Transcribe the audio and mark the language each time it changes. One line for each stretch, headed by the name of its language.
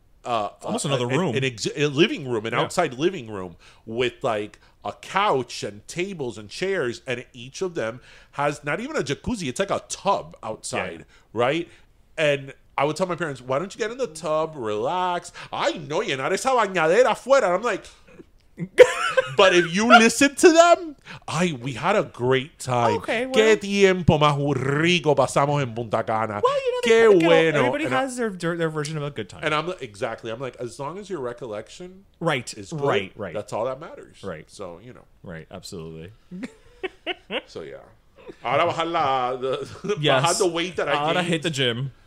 English: almost another room, a living room, an outside living room with like a couch and tables and chairs, and each of them has not even a jacuzzi. It's like a tub outside, right? And I would tell my parents, why don't you get in the tub, relax?
Spanish: Ay, no, llenar esa bañadera afuera.
English: And I'm like... But if you listen to them, we had a great time. Okay, well,
Spanish: Qué tiempo más rico pasamos en Punta Cana.
English: Well, you know,
Spanish: Qué bueno.
English: Everybody has their version of a good time. And I'm like, as long as your recollection is good, right. that's all that matters. Right. So, you know. Right, absolutely. So, yeah.
Spanish: Ahora bajar
English: the weight that I gained.
Spanish: Ahora
English: hit the gym.